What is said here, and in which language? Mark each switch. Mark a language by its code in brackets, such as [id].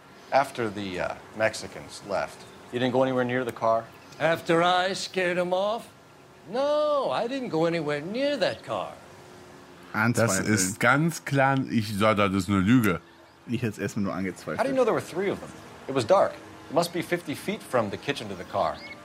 [en] After the Mexicans left, you didn't go anywhere near the car? After I scared them off? No, I didn't go anywhere near that car. [de] Das ist ganz klar, ich sage, das ist eine Lüge. Ich hätte es erstmal nur angezweifelt. [en] How do you know there were three of them? It was dark. It must be 50 feet from the kitchen to the car.